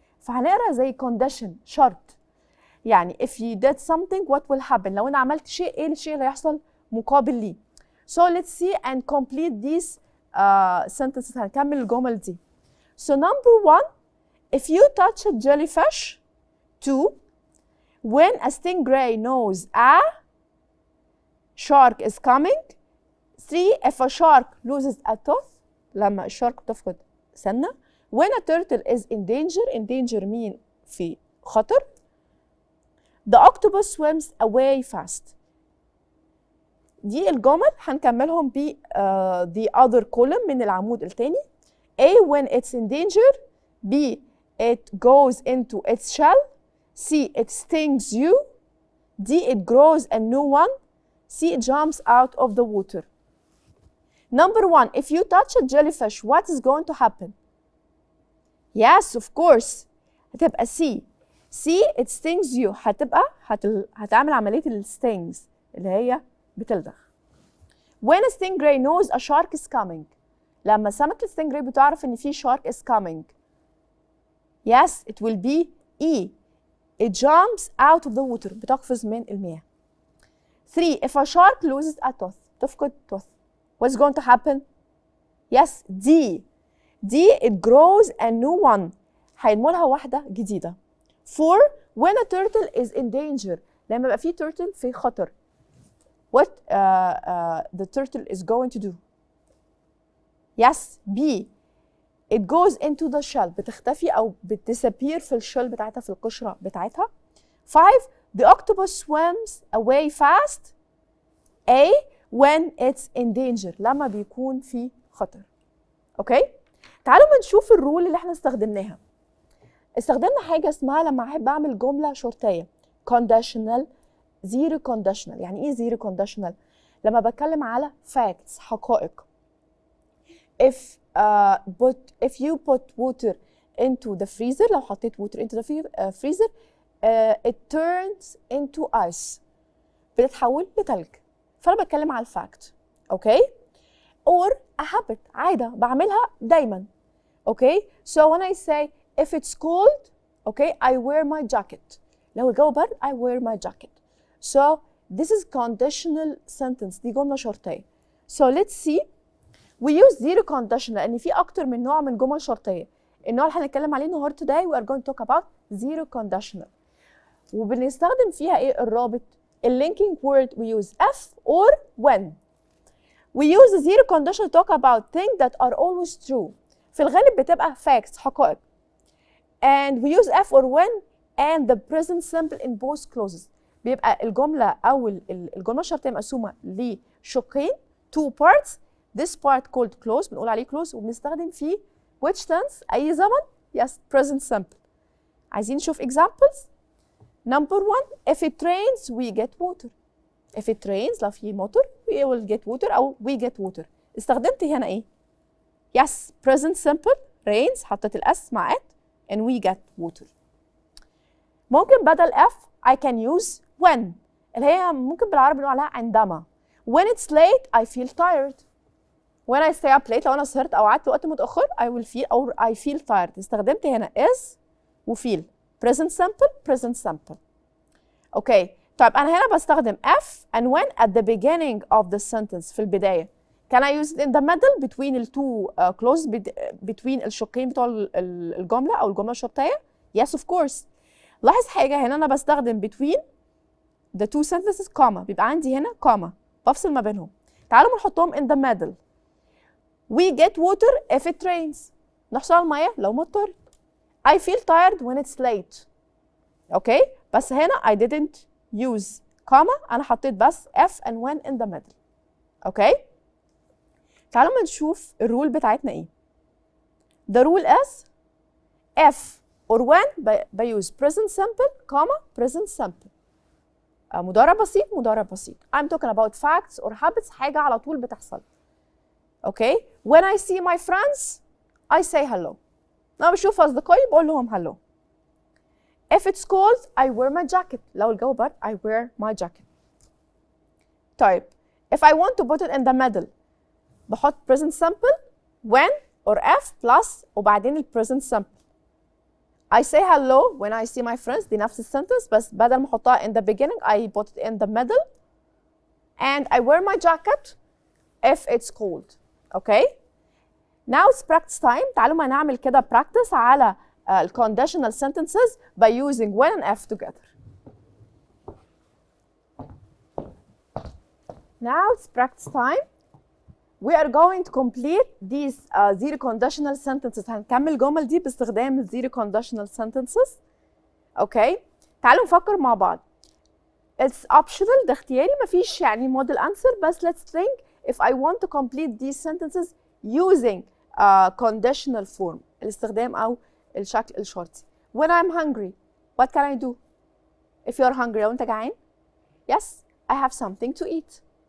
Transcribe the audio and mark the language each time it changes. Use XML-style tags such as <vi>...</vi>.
<ar>فهنقرا زي condition شرط.</ar> <en>يعني if you did something what will happen.</en> <ar>لو انا عملت شيء ايه الشيء اللي هيحصل مقابل ليه.</ar> <en>So let's see and complete these sentences.</en> <ar>هنكمل الجمل دي.</ar> <en>So number 1, if you touch a jellyfish. 2, when a stingray knows a shark is coming. 3, if a shark loses a tooth.</en> <ar>لما الشارك بتفقد سنة.</ar> <en>When a turtle is in danger mean</en> <ar>في خطر.</ar> <en>The octopus swims away fast.</en> <ar>دي الجمل هنكملهم ب</ar> <en>the other column</en> <ar>من العمود الثاني.</ar> <en>A, when it's in danger. B, it goes into its shell. C, it stings you. D, it grows a new one. C, it jumps out of the water. Number 1, if you touch a jellyfish, what is going to happen? Yes, of course. هتبقى C. it stings you.</en> <ar>هتعمل عملية stings اللي هي بتلدغ.</ar> <en>when a stingray knows a shark is coming.</en> <ar>لما سمكة الستينجراي بتعرف ان في</ar> <en>shark is coming. yes, it will be E. it jumps out of the water.</en> <ar>بتقفز من المياه.</ar> <en>3. if a shark loses a tooth. تفقد tooth. what's going to happen? yes, D. it grows a new one.</en> <ar>هينمو لها واحدة جديدة.</ar> <en>4. when a turtle is in danger.</en> <ar>لما يبقى في turtle في خطر.</ar> <en>what the turtle is going to do? yes, B. it goes into the shell.</en> <ar>بتختفي أو بتسابير في الشell بتاعتها، في القشرة بتاعتها.</ar> <en>5. the octopus swims away fast. A. when it's in danger.</en> <ar>لما بيكون في خطر. اوكي؟ تعالوا ما نشوف الرول اللي احنا استخدمناها. استخدمنا حاجة اسمها لما احب اعمل جملة شرطية conditional zero conditional. يعني ايه zero conditional؟ لما بتكلم على facts حقائق.</ar> <en>if you put water into the freezer.</en> <ar>لو حطيت</ar> <en>water into the freezer it turns into ice.</en> <ar>بتتحول لتلج. فانا بتكلم على الفاكت.</ar> <en>Okay? or a habit.</en> <ar>عادة بعملها دايما.</ar> <en>Okay? so when I say if it's cold, okay, I wear my jacket.</en> <ar>لو الجو برد</ar> <en>I wear my jacket. so this is conditional sentence.</en> <ar>دي جملة شرطية.</ar> <en>so let's see. we use zero conditional</en> <ar>لأن في أكتر من نوع من جمل شرطية. النوع اللي هنتكلم عليه النهارده</ar> <en>today we are going to talk about zero conditional.</en> <ar>وبنستخدم فيها ايه الرابط؟</ar> <en>linking word we use if or when. we use the zero conditional to talk about things that are always true.</en> <ar>في الغالب بتبقى facts حقائق.</ar> <en>and we use if or when and the present simple in both clauses.</en> <ar>بيبقى الجملة أو الجملة الشرطية مقسومة لشقين</ar> <en>two parts.</en> <ar>this part called clause بنقول عليه clause وبنستخدم فيه which tense أي زمن.</ar> <en>yes, present simple.</en> <ar>عايزين نشوف examples.</ar> <en>number 1 if it rains we get water. if it rains</en> <ar>لو في مطر</ar> <en>we will get water أو we get water.</en> <ar>استخدمت هنا إيه؟</ar> <en>yes, present simple rains حطيت الأس مع it and we get water.</en> <ar>ممكن بدل if</ar> <en>I can use when</en> <ar>اللي هي ممكن بالعربي نقول عليها عندما.</ar> <en>when it's late I feel tired. when I stay up late</en> <ar>لو أنا سهرت أو قعدت وقت متأخر</ar> <en>I will feel or I feel tired.</en> <ar>استخدمت هنا is و feel.</ar> <en>present simple. Okay طيب انا هنا بستخدم if and when at the beginning of the sentence.</en> <ar>في البدايه.</ar> <en>can I use it in the middle between the two clauses between</en> <ar>الشقين بتوع الجمله او الجمله الشرطيه؟</ar> <en>yes of course.</en> <ar>لاحظ حاجه هنا انا بستخدم</ar> <en>between the two sentences comma.</en> <ar>بيبقى عندي هنا comma بفصل ما بينهم. تعالوا نحطهم</ar> <en>in the middle. we get water if it rains.</en> <ar>نحصل على الميه لو مطرت.</ar> <en>I feel tired when it's late. Okay بس هنا I didn't use comma.</en> <ar>انا حطيت بس if and when in the middle. اوكي تعالوا ما نشوف الرول بتاعتنا ايه.</ar> <en>the rule is if or when بيوز present simple comma present simple.</en> <ar>مضارع بسيط.</ar> <en>I'm talking about facts or habits.</en> <ar>حاجة على طول بتحصل.</ar> <en>Okay when I see my friends I say hello.</en> <ar>لما بشوف أصدقائي بقول لهم hello.</ar> <en>if it's cold I wear my jacket.</en> <ar>لو الجو برد</ar> <en>I wear my jacket. طيب if I want to put it in the middle بحط present simple when or if plus وبعدين ال present simple. I say hello when I see my friends.</en> <ar>دي نفس السنتنس بس بدل ما احطها</ar> <en>in the beginning I put it in the middle. and I wear my jacket if it's cold. okay now it's practice time. تعالوا ما نعمل كده practice على conditional sentences by using when and if together. Now it's practice time. We are going to complete these zero conditional sentences.</en> <ar>هنكمل الجمل دي باستخدام zero conditional sentences.</ar> <en>okay</en> <ar>تعالوا نفكر مع بعض.</ar> <en>It's optional.</en> <ar>ده اختياري مفيش يعني</ar> <en>model answer بس let's think if I want to complete these sentences using conditional form.</en> <ar>الاستخدام أو الشكل الشرطي.</ar> <en>When I'm hungry, what can I do? If you're hungry</en> <ar>لو أنت جعان.</ar> <en>Yes, I have something to eat.</en>